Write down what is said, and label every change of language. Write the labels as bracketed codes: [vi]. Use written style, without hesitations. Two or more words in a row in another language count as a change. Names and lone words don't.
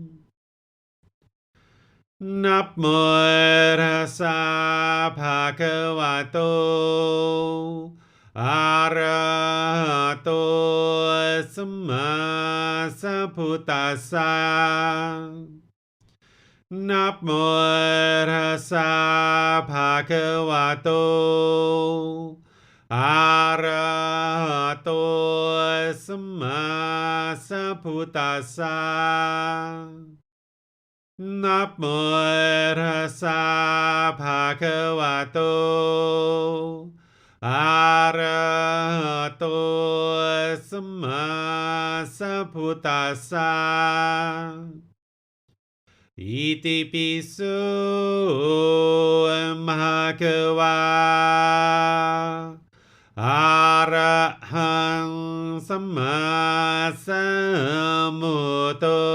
[pi] Namo Tassa Bhagavato Arahato Samma Sambuddhassa Namo Tassa Bhagavato พุทธัสสะนะโมตัสสะภะคะวะโต อะระหะโตสัมมาสัมพุทธัสสะอิติปิโสภะคะวะอะระหังสัมมาสัมพุทโธ